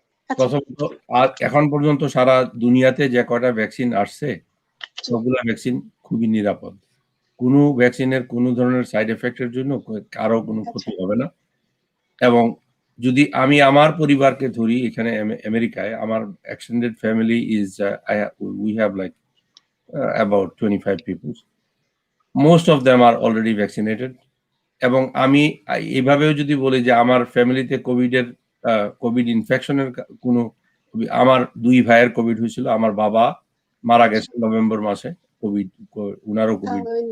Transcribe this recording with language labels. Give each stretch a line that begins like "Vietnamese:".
Bangla: প্রথমত, এখন পর্যন্ত সারা দুনিয়াতে যে কয়টা ভ্যাকসিন আসছে সবগুলা ভ্যাকসিন খুবই নিরাপদ। কোনো ভ্যাকসিনের কোনো ধরনের সাইড এফেক্টের জন্য কারো কোনো ক্ষতি হবে না। এবং যদি আমি আমার পরিবারকে ধরি, এখানে আমেরিকায়
English: আমার extended family is we have like about 25 people. Most of them are already vaccinated.
Bangla: এবং আমি এইভাবেও যদি বলি যে আমার ফ্যামিলিতে কোভিড ইনফেকশনের কোনো, আমার 2 ভাইয়ের কোভিড হয়েছিল, আমার বাবা মারা গেছে নভেম্বর মাসে কোভিড, উনারও কোভিড।